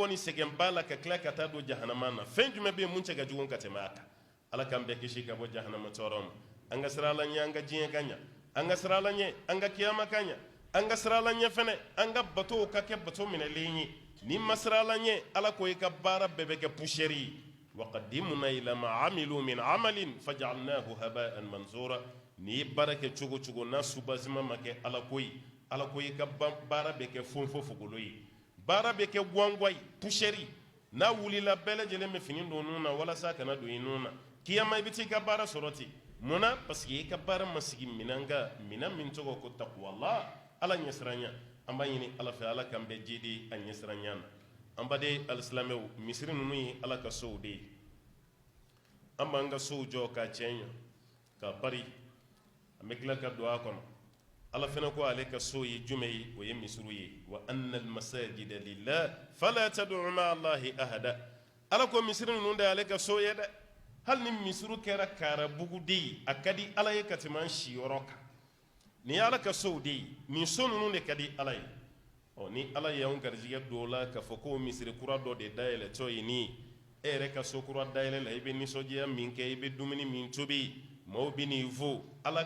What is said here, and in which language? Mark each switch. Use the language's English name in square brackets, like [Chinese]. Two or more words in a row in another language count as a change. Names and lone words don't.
[Bambara] ni sɛgɛnba la ka tila ka taa don jahanama na fɛn jumɛn bɛ yen mun cɛ ka jugu ka tɛmɛ a kan ala k'an bɛɛ kisi ka bɔ jahanama tɔɔrɔ ma an ka sira ala ɲɛ an ka diɲɛ ka ɲɛ an ka sira ala ɲɛ an ka kiyama ka ɲɛ an ka sira ala ɲɛ fɛnɛ an ka batow ka kɛ bato minɛlen ye ni ma sira ala ɲɛ ala ko i ka baara bɛɛ bɛ kɛ poussière ye [Arabic] وقدمنا إلى ما عملوا من عمل فجعلناه هباء منثورا [Bambara] ni baara kɛ cogo cogo n'a subasima ma kɛ ala ko ye ka baara bɛ kɛ fonfo fogolo ye baara bɛ kɛ guanguwa ye poussière n'a wulila bɛɛ lajɛlen bɛ fini don nun na walasa kana don i nun na kiyama i bɛ t'i ka baara sɔrɔ ten munna [French] parce que [Bambara] i ka baara ma sigi minɛn kan minɛn min tɔgɔ ko taqwallah ala ɲɛsiranya an b'a ɲini ala fɛ ala k'an bɛɛ jidi a ɲɛsiranya na an baden alisilamɛw misiri ninnu ye ala ka sow de ye an b'an ka sow jɔ k'a cɛɲa k'a bari an bɛ tila ka don a kɔnɔ ala fana ko ale ka so ye jumɛn ye o ye misiriw ye wa [Arabic] أن المساجد لله فلا تدعوا مع الله أحدا [Bambara] ala ko misiri ninnu de ale ka so ye dɛ hali ni misiriw kɛra kaarabugu de ye a ka di ala ye ka tɛmɛ an siyɔrɔ kan nin ye ala ka sow de ye nin so ninnu de ka di ala ye ni ala y'anw garijɛgɛ don o la k'a fɔ ko misiri kura dɔ de dayɛlɛtɔ ye nin ye e yɛrɛ ka so kura dayɛlɛ la i bɛ nisɔndiya min kɛ i bɛ dumuni min tobi maaw bɛ n'i fo ala